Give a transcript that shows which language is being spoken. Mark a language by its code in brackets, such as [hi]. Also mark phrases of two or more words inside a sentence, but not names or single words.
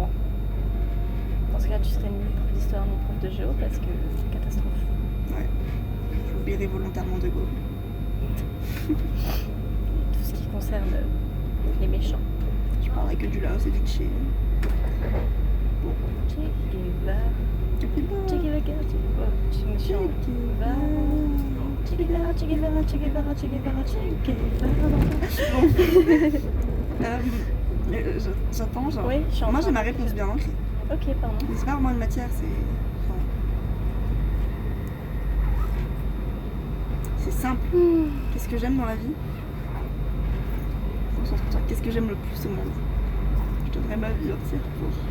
[fr] Dans ce cas, tu serais ni prof d'histoire ni prof de géo parce que catastrophe. Ouais. J'oublierai volontairement de Gaulle. Tout ce qui concerne les méchants. Je parlerai que du Laos et du Tché. Bon. Che Guevara, Tu fais pas. Che Guevara, Che méchant. Che Guevara, Che Guevara, Che Guevara, Che Guevara, Che Guevara. J'attends, genre. Oui, je suis en Moi, train j'ai ma de- réponse bien ancrée. Ok, pardon. Mais c'est pas vraiment une matière, c'est. Enfin, c'est simple. Qu'est-ce que j'aime dans la vie? Concentre-toi. Qu'est-ce que j'aime le plus au monde? Je donnerais ma vie entière pour.